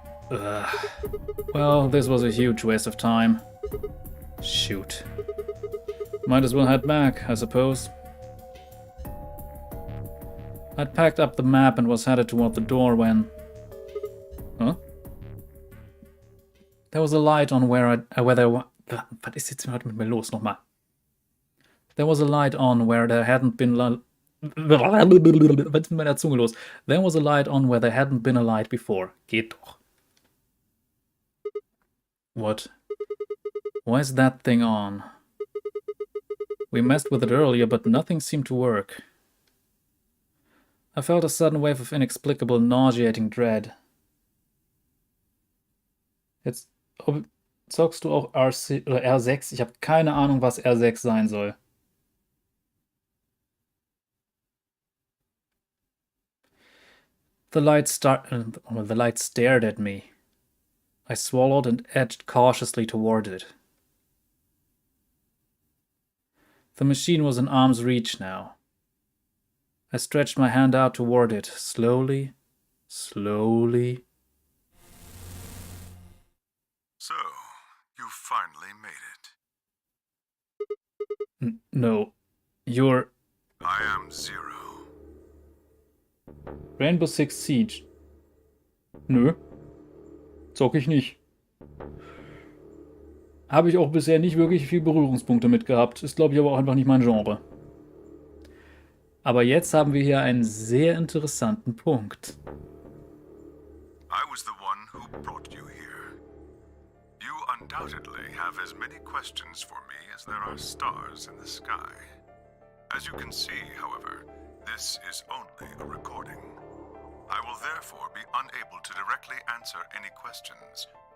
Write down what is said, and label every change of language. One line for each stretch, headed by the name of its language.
English: Ugh. Well, this was a huge waste of time. Shoot. Might as well head back, I suppose. I'd packed up the map and was headed toward the door when... Huh? There was a light on where
German: was ist jetzt heute mit mir los? Nochmal.
English: There was a light on where there hadn't been...
German: Was ist mit meiner Zunge los?
English: There was a light on where there hadn't been a light before.
German: Geht doch.
English: What? Why is that thing on? We messed with it earlier, but nothing seemed to work. I felt a sudden wave of inexplicable, nauseating dread.
German: Jetzt zockst du auch RC oder R6? Ich habe keine Ahnung, was R6 sein soll.
English: The light stared at me. I swallowed and edged cautiously toward it. The machine was in arm's reach now. I stretched my hand out toward it, slowly, slowly. So, you finally made it. No, you're... I am Zero.
German: Rainbow Six Siege. Nö. Zock ich nicht. Habe ich auch bisher nicht wirklich viel Berührungspunkte mit gehabt. Ist, glaube ich, aber auch einfach nicht mein Genre. Aber jetzt haben wir hier einen sehr interessanten Punkt.
English: I was the one who brought you here. You undoubtedly have as many questions for me as there are stars in the sky. As you can see, however, this is only a recording. I will therefore be unable to directly answer any questions.